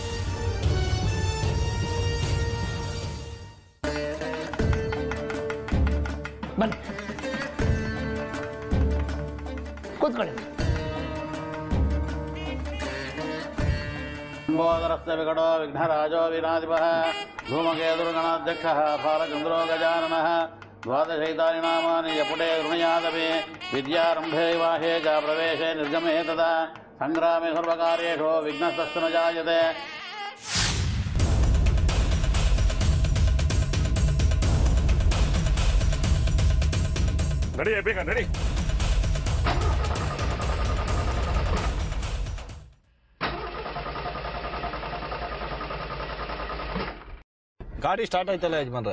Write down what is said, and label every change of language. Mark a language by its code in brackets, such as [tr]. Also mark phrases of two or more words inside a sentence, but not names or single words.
[kn] ಬನ್ನಿ, ಕೂತ್ಕೊಳ್ಳಿ. [sa] ಲಂಬೋದರಸ್ಯ ವಿಕಟೋ ವಿಘ್ನರಾಜೋ ವಿನಾಧಿಪಃ ಧೂಮಕೇತುರ್ಗಣಾಧ್ಯಕ್ಷಃ ಫಾಲಚಂದ್ರೋ ಗಜಾನನಃ ದ್ವಾದಶೈತಾನಿ ನಾಮಾನಿ ಯಪುಟೇ ಗೃಣಯಾದಪಿ ವಿದ್ಯಾರಂಭೇ ವಿವಾಹೇ ಚ ಪ್ರವೇಶೇ ನಿರ್ಗಮೇ ತದಾ ಸಂಗ್ರಾಮೇ ಸರ್ವಕಾರ್ಯೇಷು ವಿಘ್ನಸ್ತಸ್ತು ನ ಜಾಯತೆ. [kn] ನಡಿಯೇ, ಬೇಗ ನಡಿ. ಗಾಡಿ ಸ್ಟಾರ್ಟ್ ಆಯ್ತಲ್ಲ ಯಜಮಾನ್ರೆ.